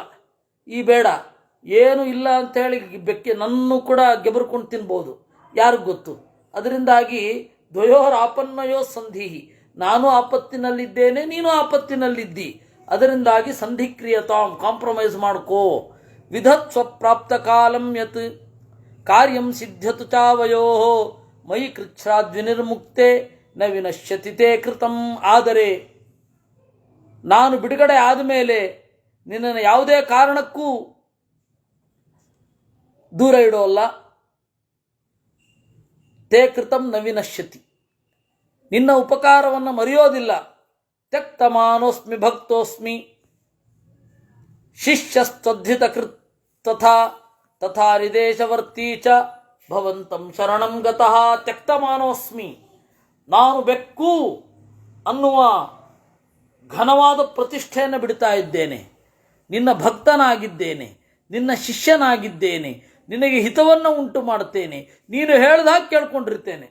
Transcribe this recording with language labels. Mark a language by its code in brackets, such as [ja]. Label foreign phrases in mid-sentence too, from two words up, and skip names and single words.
[kn] ಈ ಬೇಡ ಏನು ಇಲ್ಲ ಅಂಥೇಳಿ ನನ್ನೂ ಕೂಡ ಗೆಬರ್ಕೊಂಡು ತಿನ್ಬೋದು, ಯಾರಿಗೂ ಗೊತ್ತು. ಅದರಿಂದಾಗಿ [sa] ದ್ವಯೋರ್ ಆಪನ್ನಯೋ ಸಂಧಿ, [kn] ನಾನು ಆಪತ್ತಿನಲ್ಲಿದ್ದೇನೆ, ನೀನು ಆಪತ್ತಿನಲ್ಲಿದ್ದಿ. ಅದರಿಂದಾಗಿ ಸಂಧಿಕ್ರಿಯತಾಂ, ಕಾಂಪ್ರಮೈಸ್ ಮಾಡ್ಕೋ. [sa] ವಿಧತ್ ಸ್ವಪ್ರಾಪ್ತ ಕಾಲಂ ಯತ್ ಕಾರ್ಯಂ ಸಿದ್ಧ್ಯತು ಚಾವಯೋ ಮಯಿ ಕೃಚ್ಛ್ರಾದ್ವಿನಿರ್ಮುಕ್ತೆ ನ ವಿನಶ್ಯತಿ ತೇ ಕೃತಂ. [kn] ಆದರೆ ನಾನು ಬಿಡುಗಡೆ ಆದಮೇಲೆ ನಿನ್ನನ್ನು ಯಾವುದೇ ಕಾರಣಕ್ಕೂ ದೂರ ಇಡೋಲ್ಲ. [sa] ತೇ ಕೃತಂ ನ ವಿನಶ್ಯತಿ, [kn] ನಿನ್ನ ಉಪಕಾರವನ್ನು ಮರೆಯೋದಿಲ್ಲ. [sa] ತ್ಯಕ್ತಮಾನೋಸ್ಮಿ ಭಕ್ತೋಸ್ಮಿ ಶಿಷ್ಯಸ್ತ್ವದ್ಧಿತ ಕೃತ್ ತಥಾ ತಥಾ ನಿದೇಶವರ್ತಿ ಚ ಭವಂತಂ ಶರಣಂ ಗತಃ. [kn] ತ್ಯಕ್ತಮಾನೋಸ್ಮಿ, ನಾನು ಬೆಕ್ಕು ಅನ್ನುವ ಘನವಾದ ಪ್ರತಿಷ್ಠೆಯನ್ನು ಬಿಡ್ತಾ ಇದ್ದೇನೆ. ನಿನ್ನ ಭಕ್ತನಾಗಿದ್ದೇನೆ, ನಿನ್ನ ಶಿಷ್ಯನಾಗಿದ್ದೇನೆ, ನಿನಗೆ ಹಿತವನ್ನು ಉಂಟು ಮಾಡುತ್ತೇನೆ, ನೀನು ಹೇಳ್ದಾಗ ಕೇಳ್ಕೊಂಡಿರ್ತೇನೆ.